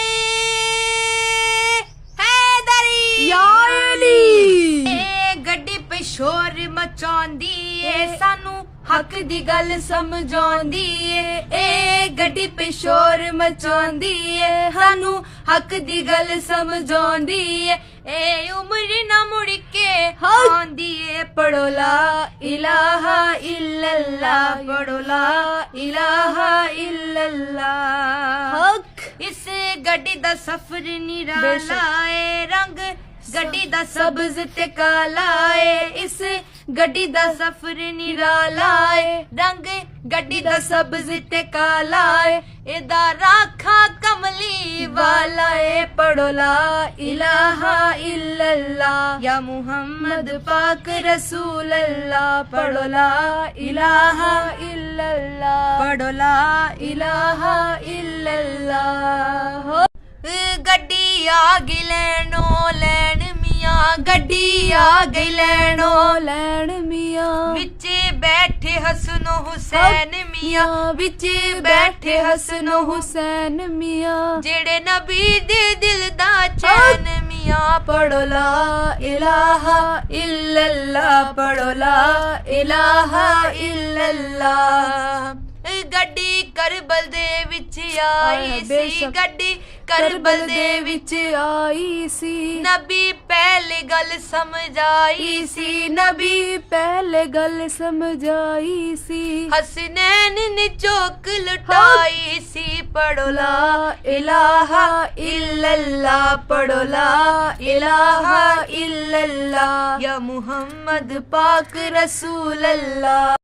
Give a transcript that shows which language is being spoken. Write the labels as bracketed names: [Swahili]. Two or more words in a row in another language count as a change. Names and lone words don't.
[Punjabi] گڈی پے شور مچاؤندی اے سانوں حق دی گل سمجھاؤندی اے گڈی پے شور مچاؤندی اے سانوں حق دی گل سمجھاؤندی اے عمر نہ مڑ کے آندی اے پڑھو [Arabic] لا إله إلا الله [Punjabi] पढ़ो [Arabic] لا إله إلا الله [Punjabi] اس گڈی دا سفر نرالا اے رنگ گڈی دا سبز تے کالا اے اس گڈی دا سفر نرالا اے رنگ گڈی دا سبز تے کالا اے ایدا راکھا کملی والا اے پڑھو [Arabic] لا إله إلا الله [Punjabi] یا محمد پاک رسول اللہ پڑھو [Arabic] لا إله إلا الله [Punjabi] पढ़ो ला [Arabic] إله إلا الله [Punjabi] گڈی آ گئی لینو لین میاں گڈی آ گئی لینو لین میاں وچے بیٹھے حسنو حسین میاں وچے بیٹھے حسنو حسین میاں جیہڑے نبی دے دل دا چین میاں پڑھو [Arabic] لا إله إلا الله [Punjabi] पढ़ो [Arabic] لا إله إلا الله [Punjabi] گڈی کربل دے وچ آئی سی گڈی کربل دے وچ آئی سی نبی پہلے گل سمجھائی سی نبی پہلے گل سمجھائی سی حسنین نے چوک لٹائی سی پڑھو [Arabic] لا إله إلا الله [Punjabi] पढ़ो [Arabic] لا إله إلا الله [Punjabi] یا محمد پاک رسول اللہ.